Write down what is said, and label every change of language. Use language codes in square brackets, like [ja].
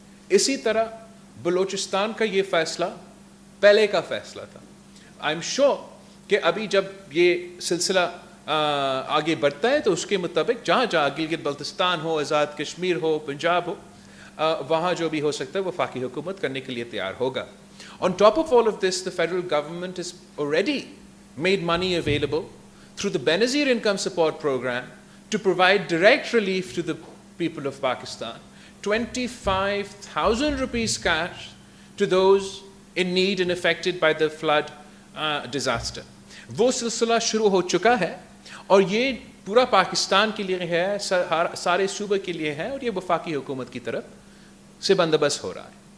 [ur] اسی طرح بلوچستان کا یہ فیصلہ پہلے کا فیصلہ تھا. [en] I am sure [ur] کہ ابھی جب یہ سلسلہ آگے بڑھتا ہے تو اس کے مطابق جہاں جہاں گلگت بلتستان ہو, آزاد کشمیر ہو, پنجاب ہو, وہاں جو بھی ہو سکتا ہے وفاقی حکومت کرنے کے لیے تیار ہوگا. [en] On top of all of this, the federal government has already made money available through the Benazir Income Support Program to provide direct relief to the people of Pakistan. 25,000 rupees cash to those in need and affected by the flood disaster. [ur] وہ سلسلہ شروع ہو چکا ہے اور یہ پورا پاکستان کے لیے ہے, سارے صوبے کے لیے ہے, اور یہ وفاقی حکومت کی طرف سے بندوبست ہو رہا ہے.